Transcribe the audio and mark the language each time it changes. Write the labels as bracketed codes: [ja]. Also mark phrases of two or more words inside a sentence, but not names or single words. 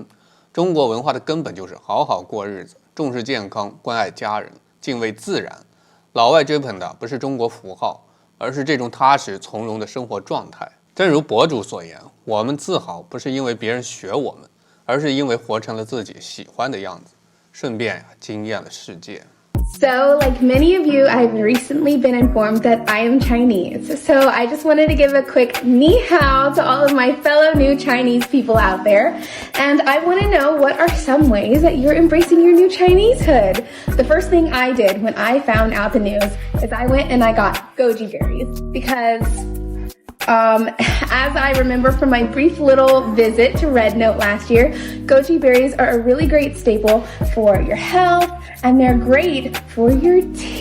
[zh] 中國文化的根本就是好好過日子，重視健康，關愛家人，敬畏自然。老外追捧的不是中國符號，而是這種踏實從容的生活狀態。正如博主所言，我們自豪不是因為別人學我們，而是因為活成了自己喜歡的樣子，順便驚豔了世界。 [en] So, like many of you, I've recently been informed that I am Chinese. So I just wanted to give a quick [zh] 你好 [en] to all of my fellow new Chinese people out there. And I want to know, what are some ways that you're embracing your new Chinesehood? The first thing I did when I found out the news is I went and I got goji berries because as I remember from my brief little visit to Red Note last year, goji berries are a really great staple for your health, and they're great for your tea.